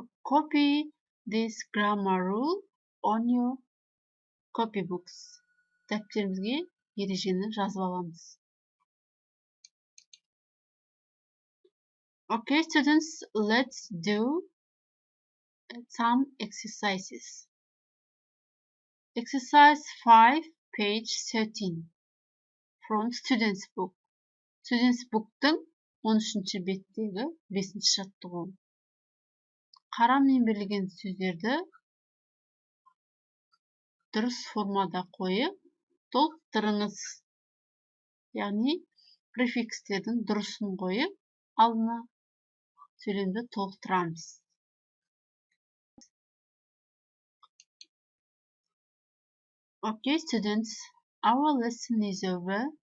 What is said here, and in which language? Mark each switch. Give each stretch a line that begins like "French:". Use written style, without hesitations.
English: Copy this grammar rule on your copybooks.
Kazakh: Дәптерімізге ережені жазып аламыз.
English: Okay, students, let's do some exercises. Exercise 5, page 13 from Students Book.
Kazakh: Students Book'tың 13-ші беттегі 5-ші жаттығу. Қарамен берілген сөздерді дұрыс формада қойып, толықтырыңыз. Яғни, префикстердің дұрысын қойып, алдына сөйлемді толықтырамыз.
English: Okay, students, our lesson is over.